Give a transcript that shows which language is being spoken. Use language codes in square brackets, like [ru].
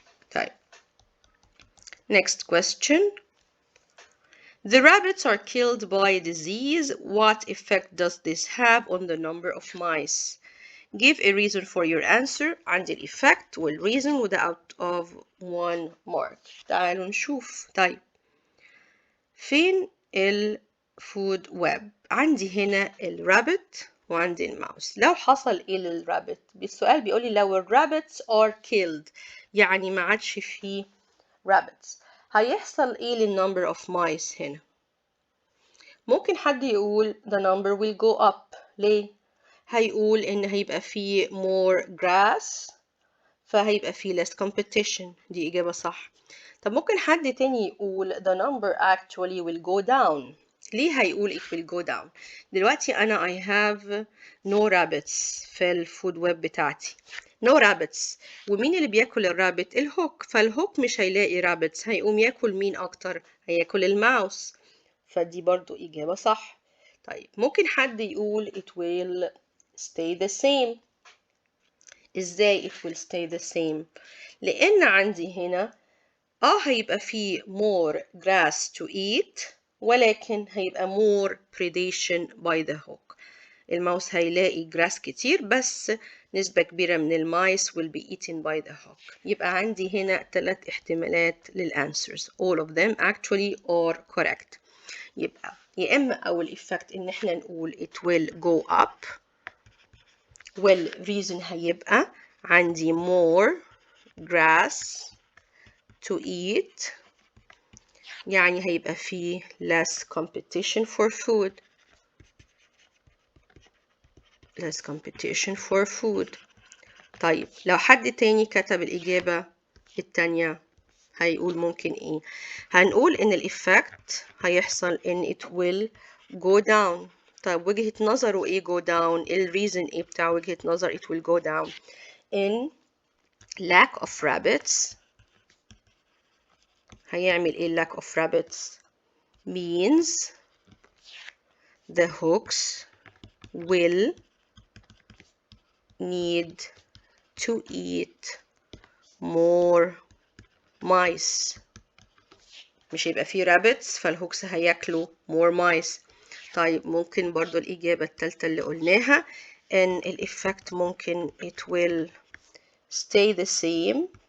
[ar] طيب [en] next question. The rabbits are killed by a disease. What effect does this have on the number of mice? Give a reason for your answer. [ar] عندي الإفكت والreason وده [en] out of 1 mark. [ar] تعالوا نشوف. طيب فين الفود ويب؟ عندي هنا الرابت وعندي الماوس. لو حصل ايه للرابت؟ بالسؤال بيقولي لو الرابتس [en] are killed [ar] يعني ما عادش فيه rabbits هيحصل ايه للنمبر of mice هنا؟ ممكن حد يقول [en] the number will go up. [ar] ليه؟ هيقول إن هيبقى فيه [en] more grass [ar] فهيبقى فيه [en] less competition. [ar] دي إجابة صح. طب ممكن حد تاني يقول [en] the number actually will go down. [ar] ليه هيقول [en] it will go down؟ [ar] دلوقتي أنا [en] I have no rabbits [ar] في الفود ويب بتاعتي. [en] no rabbits. [ar] ومين اللي بياكل الرابت؟ الهوك. فالهوك مش هيلاقي rabbits، هيقوم ياكل مين أكتر؟ هياكل الماوس. فدي برضو إجابة صح. طيب ممكن حد يقول [en] it will stay the same. [ar] إزاي [en] it will stay the same؟ [ar] لأن عندي هنا هيبقى فيه [en] more grass to eat، [ar] ولكن هيبقى [en] more predation by the hawk. [ar] الماوس هيلاقي grass كتير، بس نسبة كبيرة من المايس [en] will be eaten by the hawk. [ar] يبقى عندي هنا 3 احتمالات لل [en] answers. all of them actually are correct. [ar] يبقى يا إما أول [en] effect [ar] إن إحنا نقول [en] it will go up، والreason [ar] هيبقى عندي [en] more grass to eat، [ar] يعني هيبقى فيه [en] less competition for food. less competition for food. [ar] طيب لو حد تاني كتب الإجابة التانية هيقول ممكن إيه؟ هنقول إن الإفكت هيحصل إن [en] it will go down. [ar] طيب وجهة نظره إيه go down؟ الريزن إيه بتاع وجهة نظر [en] it will go down؟ in lack of rabbits. [ar] هيعمل إيه [en] lack of rabbits؟ means the hawks will need to eat more mice. [ar] مش هيبقى فيه rabbits، فالهوكس هياكلوا [en] more mice. [ar] طيب ممكن برضو الإجابة التالتة اللي قلناها إن الإفكت ممكن [en] it will stay the same.